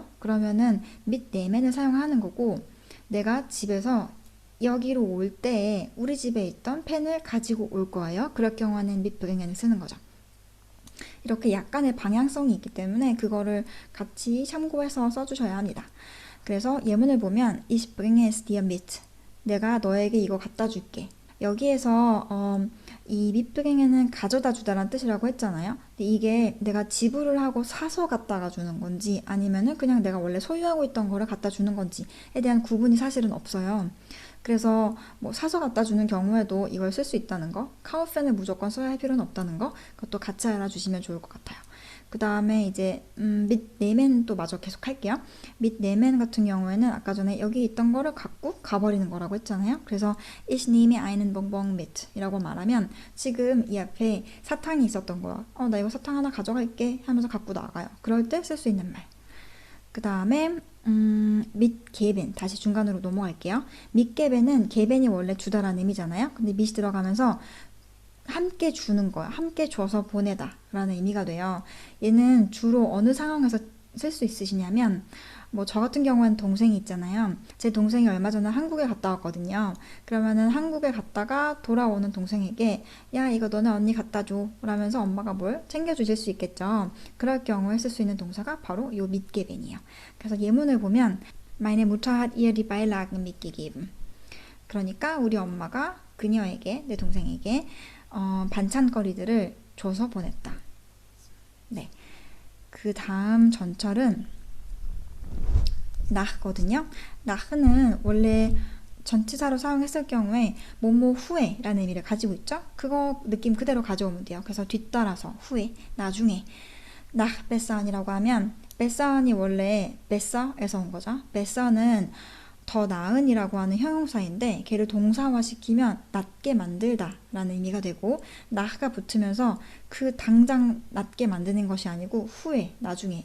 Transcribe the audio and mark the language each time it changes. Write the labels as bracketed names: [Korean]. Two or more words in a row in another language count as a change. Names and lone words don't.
[Korean] 그러면은 밑 네면을 사용하는 거고, 내가 집에서 여기로 올 때 우리 집에 있던 펜을 가지고 올 거예요. 그럴 경우에는 밑 브링엔을 쓰는 거죠. 이렇게 약간의 방향성이 있기 때문에 그거를 같이 참고해서 써주셔야 합니다. 그래서 예문을 보면 [German] Ich bringe es dir mit. [Korean] 내가 너에게 이거 갖다 줄게. 여기에서 이 밑브링에는 가져다 주다라는 뜻이라고 했잖아요. 근데 이게 내가 지불을 하고 사서 갖다가 주는 건지 아니면은 그냥 내가 원래 소유하고 있던 거를 갖다 주는 건지에 대한 구분이 사실은 없어요. 그래서 뭐 사서 갖다 주는 경우에도 이걸 쓸 수 있다는 거, 카우펜을 무조건 써야 할 필요는 없다는 거, 그것도 같이 알아주시면 좋을 것 같아요. 그 다음에 이제 밑 네멘 또 마저 계속 할게요. 밑 네멘 같은 경우에는 아까 전에 여기 있던 거를 갖고 가버리는 거라고 했잖아요. 그래서 [German] Ich nehme einen Bonbon mit [Korean] 이라고 말하면 지금 이 앞에 사탕이 있었던 거야. 나 이거 사탕 하나 가져갈게 하면서 갖고 나가요. 그럴 때 쓸 수 있는 말. 그 다음에 밑 게벤, 다시 중간으로 넘어갈게요. 밑 게벤은 게벤이 원래 주다라는 의미잖아요. 근데 밑이 들어가면서 함께 주는 거야. 함께 줘서 보내다 라는 의미가 돼요. 얘는 주로 어느 상황에서 쓸 수 있으시냐면, 뭐 저 같은 경우는 동생이 있잖아요. 제 동생이 얼마 전에 한국에 갔다 왔거든요. 그러면은 한국에 갔다가 돌아오는 동생에게 야, 이거 너네 언니 갖다 줘 라면서 엄마가 뭘 챙겨주실 수 있겠죠. 그럴 경우에 쓸 수 있는 동사가 바로 요 mitgeben이에요. 그래서 예문을 보면 [German] Meine Mutter hat ihr die Beilagen mitgegeben. [Korean] 그러니까 우리 엄마가 그녀에게, 내 동생에게 반찬거리들을 줘서 보냈다. 네. 그 다음 전철은 nach거든요. nach는 원래 전치사로 사용했을 경우에 뭐뭐 후에라는 의미를 가지고 있죠. 그거 느낌 그대로 가져오면 돼요. 그래서 뒤따라서 후에, 나중에. nach besser이라고 하면 besser이 원래 besser에서 온 거죠. besser는 더 나은이라고 하는 형용사인데 걔를 동사화시키면 낫게 만들다 라는 의미가 되고, 나가 붙으면서 그 당장 낫게 만드는 것이 아니고 후에, 나중에.